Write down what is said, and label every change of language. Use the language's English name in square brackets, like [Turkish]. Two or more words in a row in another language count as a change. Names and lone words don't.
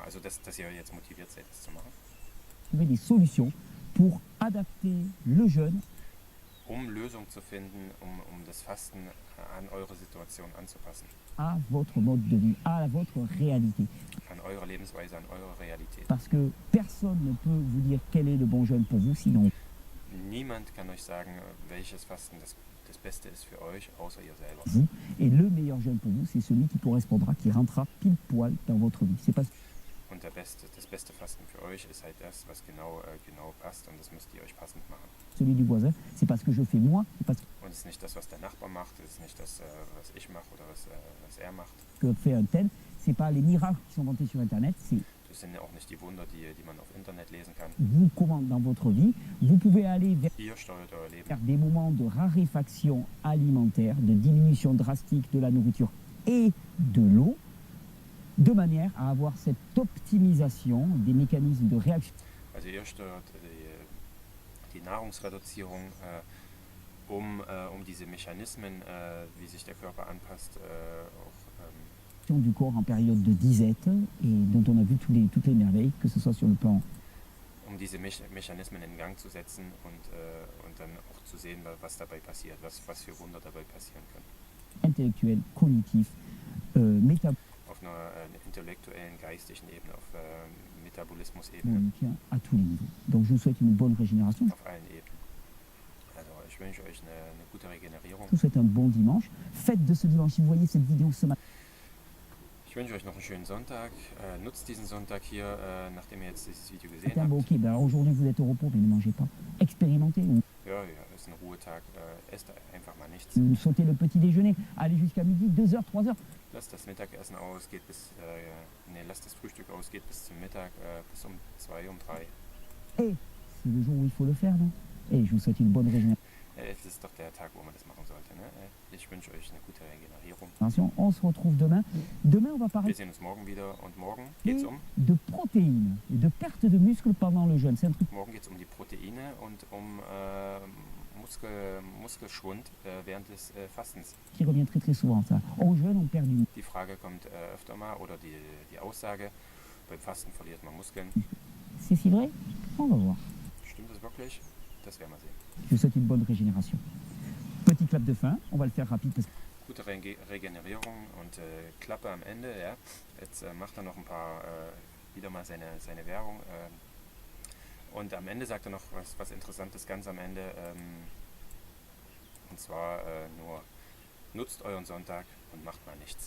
[German] Also dass ihr jetzt motiviert seid, das zu machen. [French] trouver des solutions pour adapter le jeûne [German] Um Lösungen zu finden, um das Fasten an eure Situation anzupassen. [French] à votre mode de vie, à votre réalité. [German] An eure Lebensweise, an eure Realität. [French] Parce que personne ne peut vous dire quel est le bon jeûne pour vous, sinon [German] Niemand kann euch sagen, welches Fasten das Beste ist für euch, außer ihr selber. [French] vous. Et le meilleur jeûne pour vous, c'est celui qui correspondra, qui rentrera pile poil dans votre vie. C'est pas [German] Und das beste Fasten für euch ist halt das, was genau passt, und das müsst ihr euch passend machen. [French] celui du voisin, c'est pas ce que je fais moi, c'est pas ce [German] Und es ist nicht das, was der Nachbar macht, es ist nicht das, was ich mache oder was er macht. [French] que fait un tel, c'est pas les miracles qui sont vantés sur Internet, c'est [German] Das sind ja auch nicht die Wunder, die man auf Internet lesen kann. [French] vous comment dans votre vie, vous pouvez aller vers [German] Ihr steuert euer Leben. [French] des moments de raréfaction alimentaire, de diminution drastique de la nourriture et de l'eau, de manière à avoir cette optimisation des mécanismes de réaction [German] Also ihr steuert die Nahrungsreduzierung um diese Mechanismen, wie sich der Körper anpasst, [French] du corps en période de disette et dont on a vu toutes les merveilles, que ce soit sur le plan [German] um diese Mechanismen in Gang zu setzen und dann auch zu sehen, was dabei passiert, was für Wunder dabei passieren können. [French] intellectuel, cognitif, métabolique [German] Auf einer intellektuellen, geistigen Ebene, auf Metabolismus-Ebene, [French] à tous les niveaux. Donc je vous souhaite une bonne régénération. [German] auf allen Ebenen. Also ich wünsche euch eine gute Regenerierung. [French] Je vous souhaite un bon dimanche. Faites de ce dimanche, si vous voyez cette vidéo ce matin. [German] Ich wünsche euch noch einen schönen Sonntag. Nutzt diesen Sonntag hier, nachdem ihr jetzt dieses Video gesehen [French] Bon, [German] habt. [French] ok, ben alors aujourd'hui vous êtes au repos, mais ne mangez pas. Expérimentez ou [German] Ja, ist ein Ruhetag. Esst einfach mal nichts. [French] sautez le petit déjeuner. Allez jusqu'à midi, 2h, 3h. [German] Lasst das Mittagessen aus, geht bis, lasst das Frühstück aus, geht bis zum Mittag, bis um 2, um 3. [French] Et c'est le jour où il faut le faire, non? Et je vous souhaite une bonne régénération. [German] Es ist doch der Tag, wo man das machen sollte. Ne? Ich wünsche euch eine gute Regenerierung. [French] On se retrouve demain. Demain, on va parler [German] Wir sehen uns morgen wieder und morgen geht es [French] de protéines et de perte de muscles pendant le jeûne. C'est un truc [German] die Proteine und um Muskelschwund während des Fastens. [French] qui revient très très souvent, ça. Au jeûne, on perd du [German] Die Frage kommt öfter mal oder die Aussage, beim Fasten verliert man Muskeln. [French] C'est si vrai? On va voir. [German] Stimmt das wirklich? Das werden wir sehen. [French] Je vous souhaite une bonne régénération. Petit clap de fin, on va le faire rapide parce que [German] Gute Regenerierung und Klappe am Ende. Ja. Jetzt macht er noch ein paar, wieder mal seine Werbung. Und am Ende sagt er noch was Interessantes, ganz am Ende. Und zwar nur, nutzt euren Sonntag und macht mal nichts.